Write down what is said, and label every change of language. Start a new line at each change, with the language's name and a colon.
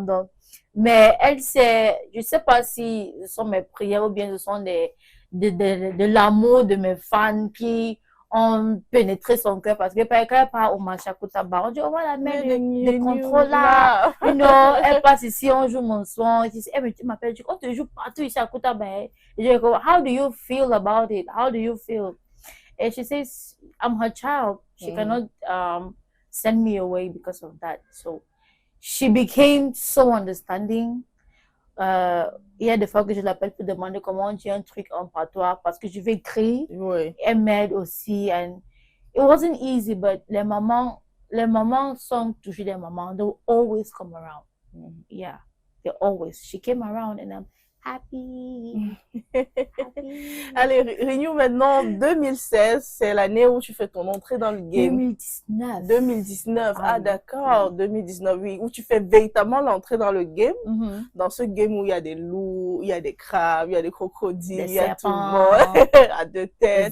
French: Donc, mais elle sait, je ne sais pas si ce sont mes prières ou bien ce sont de l'amour de mes fans qui ont pénétré son cœur parce que quand elle part au Machakutaba, on dit, oh voilà, mais des contrôles là, elle passe ici, on joue mon son, elle dit, mais tu m'appelles, on te joue partout ici à Kutaba. Et je dis,
English: how do you feel about it? How do you feel? And she says, I'm her child. She cannot send me away because of that. So she became so understanding.
French: Il y a des fois que je l'appelle pour demander comment on dit un truc en patois parce que je vais écrire. Oui. Elle m'aide aussi.
English: And it wasn't easy, but
French: les mamans sont toujours des mamans.
English: They will always come around. Yeah, they always. She came around and I'm happy.
French: Allez, Renew, maintenant, 2016, c'est l'année où tu fais ton entrée dans le game. 2019. 2019, d'accord, 2019, oui, où tu fais véritablement l'entrée dans le game, dans ce game où il y a des loups, il y a des crabes, il y a des crocodiles, il y a tout le monde à deux têtes,